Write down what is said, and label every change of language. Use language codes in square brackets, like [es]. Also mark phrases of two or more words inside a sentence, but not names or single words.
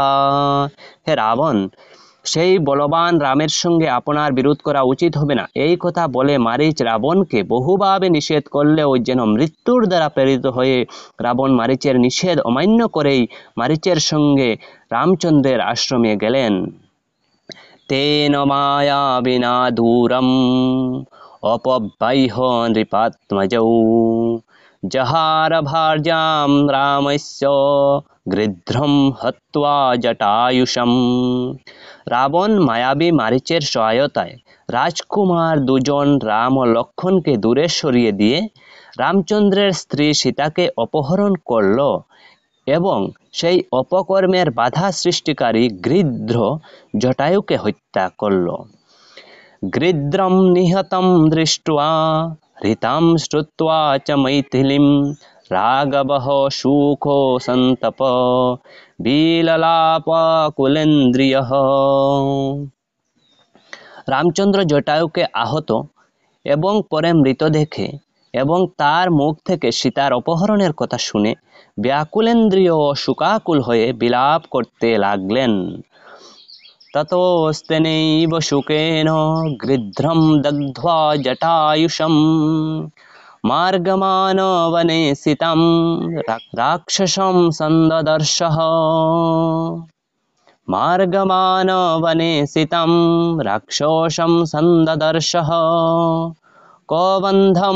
[bn] হে রাবণ, সেই বলবান রামের সঙ্গে আপনার বিরোধ করা উচিত হবে না। এই কথা বলে মারীচ রাবণকে বহুভাবে নিষেধ করলেও যেন মৃত্যুর দ্বারা প্রেরিত হয়ে রাবণ মারীচের নিষেধ অমান্য করেই মারীচের সঙ্গে রামচন্দ্রের আশ্রমে গেলেন। [sa] তেন মায়াবিনা দূরম অপব্যাহ্য নৃপাত্মজৌ জহার ভার্যাম রামস্য গৃধ্রম হত্বা জটায়ুষম। [bn] রাবণ মায়াবী মারীচের সহায়তায় রাজকুমার দুজন রাম ও লক্ষ্মণকে দূরে সরিয়ে দিয়ে রামচন্দ্রের স্ত্রী সীতাকে অপহরণ করল এবং সেই অপকর্মের বাধা সৃষ্টিকারী গৃধ্র জটায়ুকে হত্যা করল। [sa] গৃধ্রম নিহতম দৃष्ट्वा হৃতাম শ্রুত্বা চ মৈথিলীম রাঘবঃ সুখো সন্তপ বিললাপাকুলেন্দ্রিয়ঃ। [bn] রামচন্দ্র জটায়ুকে আহত এবং পরে মৃত দেখে এবং তার মুখ থেকে সীতার অপহরণের কথা শুনে ব্যাকুলেন্দ্রিয় ও শোকাকুল হয়ে বিলাপ করতে লাগলেন। [sa] ততস্তেনৈব শোকেন গৃধ্রম দগ্ধ্বা জটায়ুষম মার্গমান বনে সীতাম রাক্ষসম সন্দদর্শঃ। মার্গমান বনে সীতাম রাক্ষসম সন্দদর্শঃ কবন্ধম